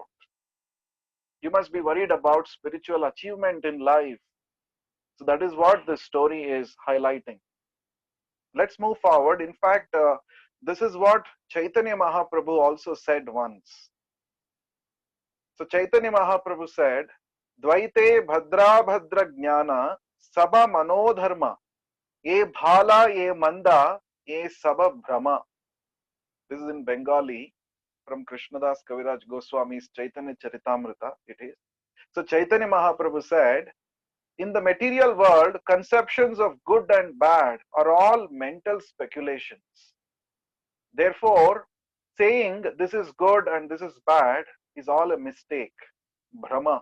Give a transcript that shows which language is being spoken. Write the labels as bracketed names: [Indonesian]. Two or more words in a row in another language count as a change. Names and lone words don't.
[English] You must be worried about spiritual achievement in life. So that is what this story is highlighting. Let's move forward. In fact, this is what Chaitanya Mahaprabhu also said once. So Chaitanya Mahaprabhu said, [Bangla] দ্বৈতে ভদ্র ভদ্র জ্ঞান সব মনোধর্ম এই ভাল এই মন্দ এই সব ভ্রম. [English] This is in Bengali from Krishnadas Kaviraj Goswami's Chaitanya Charitamrita. It is. So Chaitanya Mahaprabhu said, in the material world, conceptions of good and bad are all mental speculations. Therefore, saying this is good and this is bad is all a mistake, Brahma.